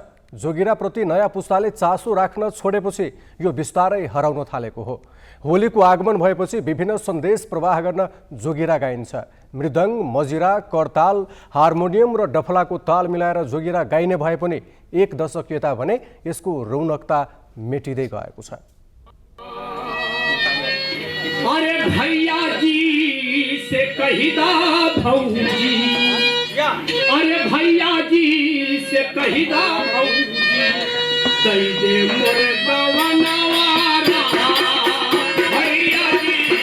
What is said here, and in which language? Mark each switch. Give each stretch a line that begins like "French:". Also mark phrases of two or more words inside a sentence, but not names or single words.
Nepali: जोगिराप्रति नयाँ पुस्ताले चासो राख्न छोडेपछि यो बिस्तारै हराउन थालेको हो। होलीको आगमन भएपछि विभिन्न सन्देश प्रवाह गर्न जोगिरा गाइन्छ। मृदङ्ग, मजिरा, करताल, हार्मोनियम र डफलाको ताल मिलाएर जोगिरा गाइने भए पनि 1 दशक यता भने यसको रौनकता मेटिँदै गएको छ।
Bhojpuri: अरे भैया जी से कहिदा भौजी, अरे भैया जी से कहिदा भौजी, दई दे मोरे गवनवारा, भैया जी।